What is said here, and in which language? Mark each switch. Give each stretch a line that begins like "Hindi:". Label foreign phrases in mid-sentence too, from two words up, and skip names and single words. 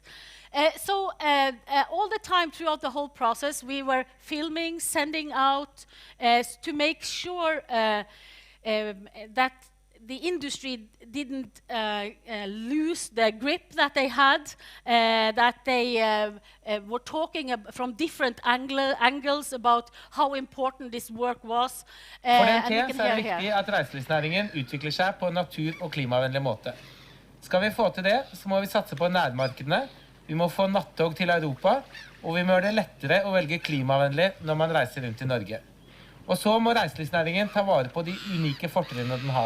English: So all the time throughout the whole process, we were filming, sending out to make sure that the industry didn't lose the grip that they had, that they were talking from different angles about how important this work was.
Norwegian: For DNT så det viktig at reiselivsnæringen utvikler seg på en natur- og klimavennlig måte. Skal vi få til det, så må vi satse på nærmarkedene, vi må få nattog til Europa, og vi må gjøre det lettere å velge klimavennlig når man reiser rundt i Norge. Og så må reiselivsnæringen ta vare på de unike fortrinnene den har.